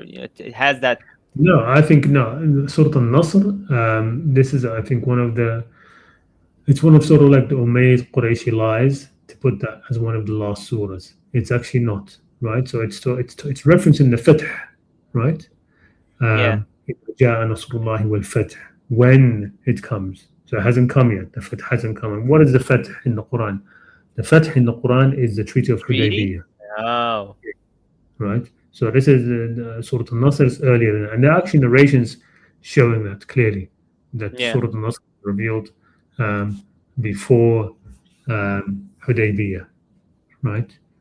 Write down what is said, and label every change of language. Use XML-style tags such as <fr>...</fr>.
<en>It has that. No, I think no. Surah Al-Nasr. This is, I think, it's one of sort of like the Umayyad Qurayshi lies to put that as one of the last surahs. It's actually not, right? So it's referencing the Fath, right?</en> <ar>جاء نصر الله والفتح,</ar> <en>when it comes. So it hasn't come yet. The Fath hasn't come. And what is the Fath in the Quran? The Fath in the Quran is the Treaty of Hudaybiyah. Oh. Right? So this is Surah Al-Nasr is earlier than that. And there are actually narrations showing that clearly, that Surah Al-Nasr was revealed before Hudaybiyah, right?</en>